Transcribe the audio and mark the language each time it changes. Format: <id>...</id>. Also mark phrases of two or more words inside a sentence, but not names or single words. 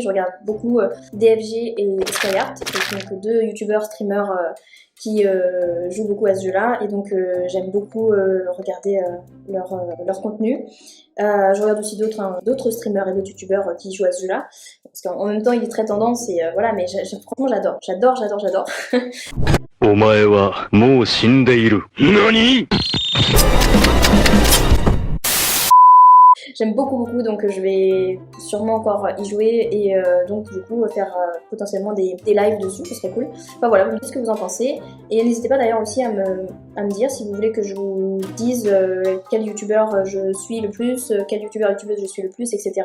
<fr>Je regarde beaucoup DFG et SkyArt, qui sont donc deux youtubeurs, streamers qui jouent beaucoup à ce jeu-là, et donc j'aime beaucoup regarder leur contenu. Je regarde aussi d'autres streamers et d'autres youtubeurs qui jouent à ce jeu-là, parce qu'en même temps il est très tendance, et voilà, mais franchement j'adore.</fr> <ja>お前はもう死んでいる。何?</ja> <fr>J'aime beaucoup, donc je vais sûrement encore y jouer et donc du coup faire potentiellement des lives dessus, ce serait cool. Enfin voilà, vous me dites ce que vous en pensez, et n'hésitez pas d'ailleurs aussi à me dire si vous voulez que je vous dise quel youtubeur je suis le plus, quel youtubeuse je suis le plus, etc.</fr>